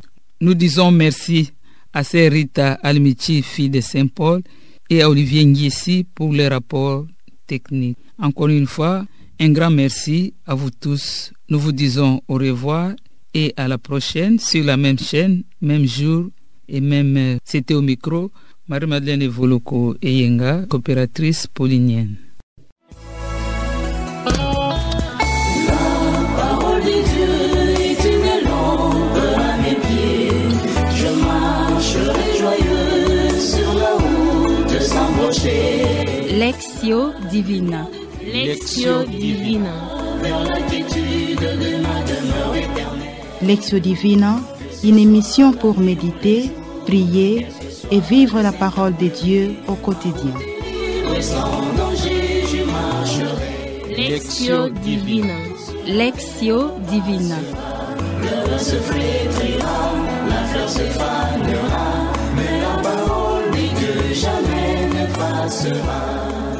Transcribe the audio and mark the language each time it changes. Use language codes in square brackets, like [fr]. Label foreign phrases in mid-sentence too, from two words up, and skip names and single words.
[fr] Nous disons merci à Sœur Rita Almichi, fille de Saint-Paul, et à Olivier Ngiesi pour les rapports techniques. Encore une fois, un grand merci à vous tous. Nous vous disons au revoir et à la prochaine sur la même chaîne, même jour et même heure. C'était au micro Marie-Madeleine Evoloko Eyenga, coopératrice paulinienne. Lectio Divina. Lectio Divina. Lectio Divina, une émission pour méditer, prier et vivre la parole de Dieu au quotidien. Lectio Divina. Lectio Divina. Le se flétrira, la fleur se fanera, mais la parole dit que jamais ne passera.